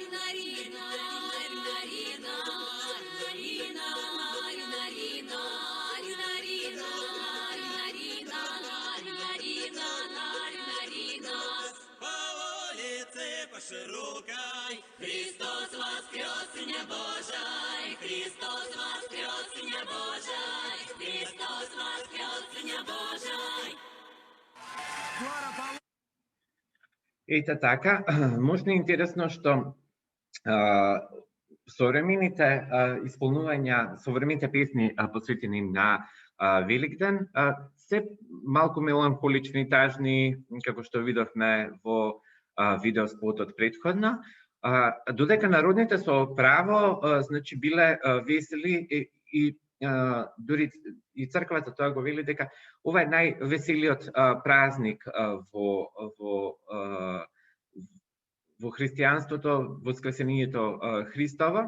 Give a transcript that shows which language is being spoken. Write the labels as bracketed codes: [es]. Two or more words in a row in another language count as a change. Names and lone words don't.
[ru] По широкой Христос воскрес, Сыня Божий, Христос воскрес, Сыня Божий, Христос воскрес, Сыня Божий. [mk] Ето така, [sr] možda je [mk] интересно што современите исполнувања, современите песни посветени на Великден се малку меланхолични, тажни, како што видовме во видеоспотот предходно, додека народните со право значи биле весели и дури и црквата тоа го вели дека ова е највеселиот празник во христијанството, воскресението Христово.